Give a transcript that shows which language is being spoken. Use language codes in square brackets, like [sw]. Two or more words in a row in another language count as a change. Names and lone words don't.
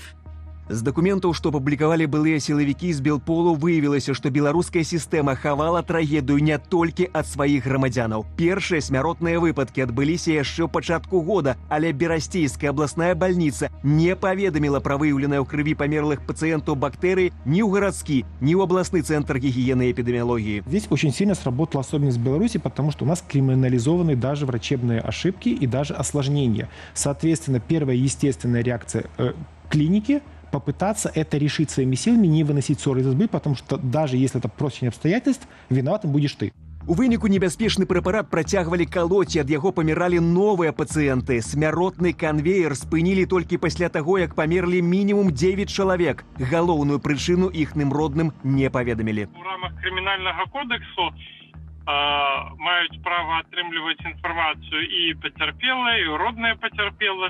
[be] З дакументаў, што публікавалі былыя сілавікі з Белполу, выявілася, што беларуская сістэма хавала трагедыю не толькі ад сваіх грамадзянаў. Першыя смяротныя выпадкі адбыліся яшчэ ў пачатку года, але Берасцейская абласная бальніца не паведаміла пра выяўленыя ў крыві памерлых пацыентаў бактэрый ні ў гарадскі, ні ў абласны цэнтр [ru] гигиены и эпидемиологии. Здесь очень сильно сработала особенность Беларуси, потому что у нас криминализованы даже врачебные ошибки и даже осложнения. Соответственно, первая естественная реакция клиники – попытаться это решить своими силами, не выносить ссоры из избы, потому что даже если это просто обстоятельств, виноватым будешь ты. [be] У выніку небяспечны прэпарат працягвалі калоць, і ад яго паміралі новыя пацыенты. Смяротны канвеер спынілі толькі пасля таго, як памерлі мінімум 9 чалавек. Галоўную прычыну іхным родным не паведамілі. У рамах крымінальнага кодексу маюць права атрымліваць інфармацыю і пацярпелыя, і родныя пацярпелых.